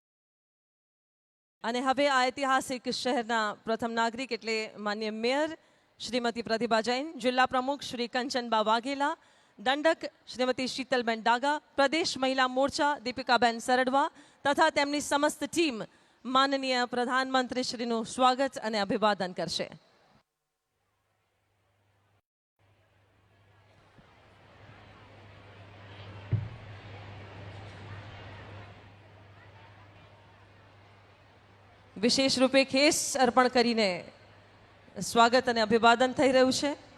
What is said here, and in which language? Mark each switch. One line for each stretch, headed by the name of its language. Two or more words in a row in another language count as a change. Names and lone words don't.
Gujarati: અને હવે આ ઐતિહાસિક શહેરના પ્રથમ નાગરિક એટલે માન્ય મેયર श्रीमती प्रतिभा जैन, जिला प्रमुख श्री कंचनबा वाघेला, दंडक श्रीमती शीतलबेन डागा, प्रदेश महिला मोर्चा दीपिकाबेन सरडवा तथा તેમની સમસ્ત ટીમ માનનીય પ્રધાનમંત્રી શ્રીનું સ્વાગત અને અભિવાદન કરશે. વિશેષ રૂપે ખેસ અર્પણ કરીને સ્વાગત અને અભિવાદન થઈ રહ્યું છે.